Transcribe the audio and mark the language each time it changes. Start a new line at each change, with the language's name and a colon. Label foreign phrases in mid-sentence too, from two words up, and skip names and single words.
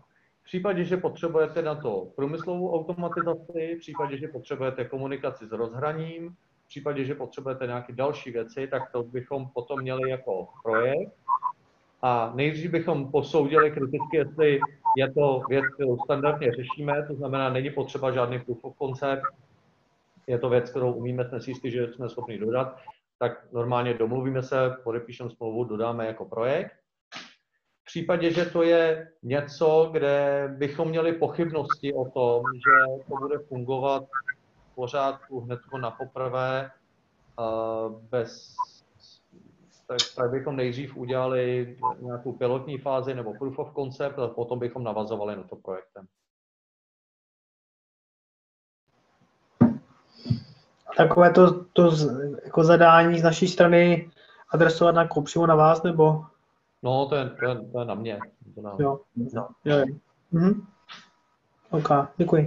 Czech: V případě, že potřebujete na to průmyslovou automatizaci, v případě, že potřebujete komunikaci s rozhraním, v případě, že potřebujete nějaké další věci, tak to bychom potom měli jako projekt. A nejdřív bychom posoudili kriticky, jestli je to věc, kterou standardně řešíme, to znamená, není potřeba žádný
English: proof of concept,
Czech: je to věc, kterou umíme, jsme si jistí, že jsme schopni dodat, tak normálně domluvíme se, podepíšeme smlouvu, dodáme jako projekt. V případě, že to je něco, kde bychom měli pochybnosti o tom, že to bude fungovat v pořádku hned na poprvé, tak bychom nejdřív udělali nějakou pilotní fázi nebo
English: proof of concept
Czech: a potom bychom navazovali na to projektem. Takové to jako zadání z naší strany adresovat přímo na vás, nebo? No, to je na mě. Jo. Mhm. OK, děkuji.